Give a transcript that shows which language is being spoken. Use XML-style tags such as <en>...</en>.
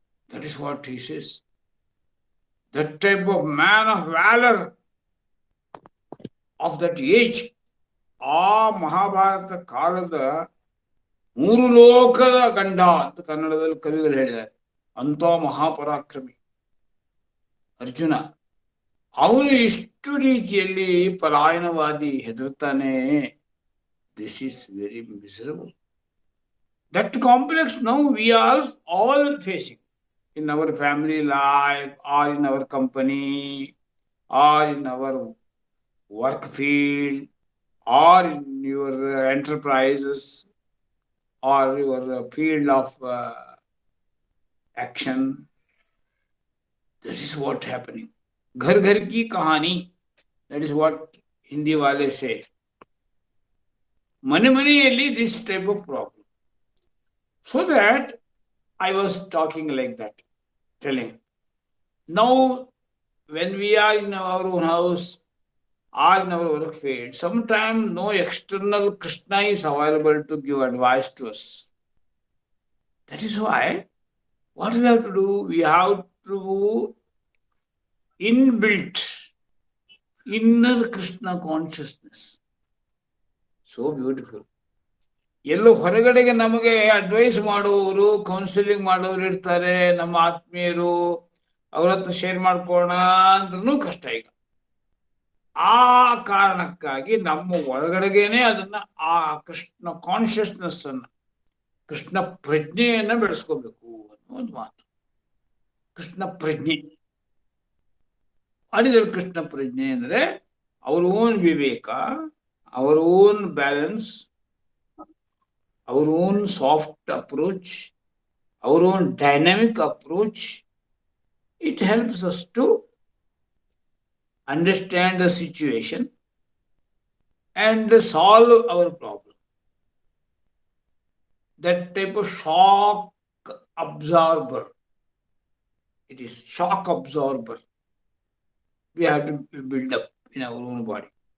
<en>That is what he says. That type of man of valor of that age,</en> <kn>ಆ ಮಹಾಭಾರತ ಕಾಲದ 3 ಲೋಕದ ಗಂಡ ಅಂತ ಕನ್ನಡದಲ್ಲಿ ಕವಿಗಳು ಹೇಳಿದ್ದಾರೆ. ಅಂತ ಮಹಾಪರಾಕ್ರಮಿ ಅರ್ಜುನ. ಅವನು ಇಷ್ಟು ರೀತಿಯಲ್ಲಿ ಪಲಾಯನವಾದಿ ಹೆದರ್ತಾನೆ.</kn> <en>This is very miserable. That complex now we are all facing in our family life, or in our company, or in our work field, or in your enterprises, or your field of action. This is what happening.</en> <hi>Ghar ghar ki kahani.</hi> <en>That is what Hindi wale say. Mani this type of problem. So that I was talking like that, telling. Now, when we are in our own house or in our work field, sometimes no external Krishna is available to give advice to us. That is why, what we have to do, we have to inbuilt inner Krishna consciousness. So beautiful.</en> <kn>ಎಲ್ಲೋ ಹೊರಗಡೆಗೆ ನಮಗೆ advice ಮಾಡುವವರು, counselling ಮಾಡೋರು ಇರ್ತಾರೆ, ನಮ್ಮ ಆತ್ಮೀಯರು, ಅವ್ರ ಹತ್ರ share ಮಾಡ್ಕೋಣ ಅಂದ್ರೂ ಕಷ್ಟ. ಈಗ ಆ ಕಾರಣಕ್ಕಾಗಿ ನಮ್ಮ ಒಳಗಡೆಗೇನೆ ಅದನ್ನ, ಆ ಕೃಷ್ಣ ಕಾನ್ಶಿಯಸ್ನೆಸ್ ಅನ್ನ, ಕೃಷ್ಣ ಪ್ರಜ್ಞೆಯನ್ನ ಬೆಳೆಸ್ಕೋಬೇಕು ಅನ್ನೋ ಒಂದು ಮಾತು. ಕೃಷ್ಣ ಪ್ರಜ್ಞೆ ಮಾಡಿದರೆ, ಕೃಷ್ಣ ಪ್ರಜ್ಞೆ ಅಂದ್ರೆ ಅವ್ರ ಓನ್ ವಿವೇಕ, ಅವರ own balance,</kn> <en>our own soft approach, our own dynamic approach. It helps us to understand the situation and solve our problem. That type of shock absorber. It is shock absorber. We have to build up in our own body.</en>